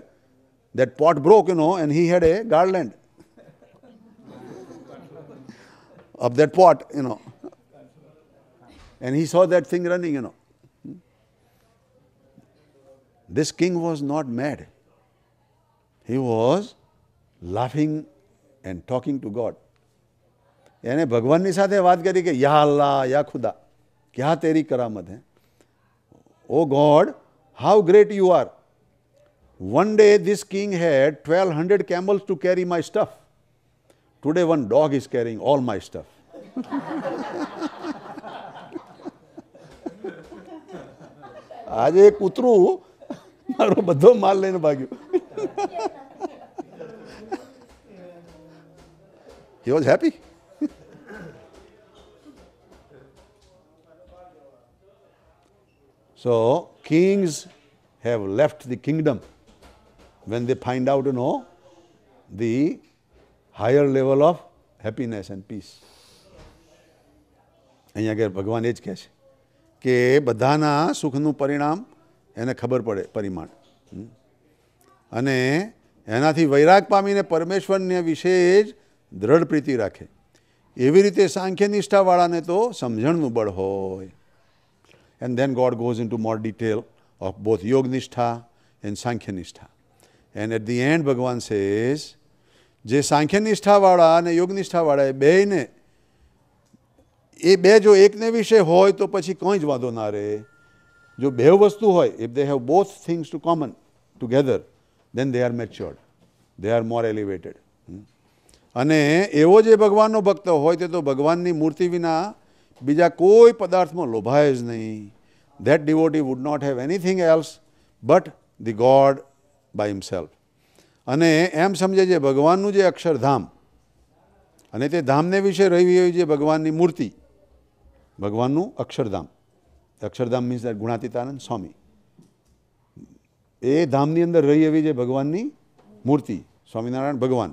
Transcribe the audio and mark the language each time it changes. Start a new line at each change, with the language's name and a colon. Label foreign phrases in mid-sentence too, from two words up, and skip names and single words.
English: That pot broke, you know, and he had a garland of that pot, you know. And he saw that thing running, you know. This king was not mad. He was laughing and talking to God.
Gujarati: એને ભગવાનની સાથે વાત કરી કે
Urdu: یا اللہ، یا خدا، کیا تیری کرامت ہے.
English: Oh God, how great you are. One day this king had 1,200 camels to carry my stuff. Today one dog is carrying all my stuff.
Gujarati: આજે કૂતરું મારો બધો માલ લઈને ભાગ્યું.
English: He was happy. So kings have left the kingdom when they find out, you know, the higher level of happiness and peace.
Gujarati: અહીંયા આગળ ભગવાન એ જ કહે છે કે બધાના સુખનું પરિણામ એને ખબર પડે, પરિમાણ. અને એનાથી વૈરાગ પામીને પરમેશ્વરને વિશે જ દૃઢ પ્રીતિ રાખે. એવી રીતે સાંખ્ય નિષ્ઠાવાળાને તો સમજણનું બળ હોય.
English: And then God goes into more detail of both Yoga Nishtha and Sankhya Nishtha. And at the end, Bhagavan says,
Gujarati: જે સાંખ્ય નિષ્ઠાવાળા અને યોગ નિષ્ઠાવાળા એ બેયને, એ બે જો એકને વિશે હોય તો પછી કંઈ જ વાંધો ના રહે. જો બે વસ્તુ હોય,
English: if they have both things to common together, then they are matured. They are more elevated.
Gujarati: અને એવો જે ભગવાનનો ભક્ત હોય તે તો ભગવાનની મૂર્તિ વિના બીજા કોઈ પદાર્થમાં લોભાય જ નહીં.
English: That devotee would not have anything else But the God by himself.
Gujarati: અને એમ સમજે છે ભગવાનનું જે અક્ષરધામ અને તે ધામને વિશે રહી હોય છે ભગવાનની મૂર્તિ, ભગવાનનું અક્ષરધામ. અક્ષરધામ મીન્સ ગુણાતીતાનંદ સ્વામી. એ ધામની અંદર રહી એવી છે ભગવાનની મૂર્તિ, સ્વામિનારાયણ ભગવાન.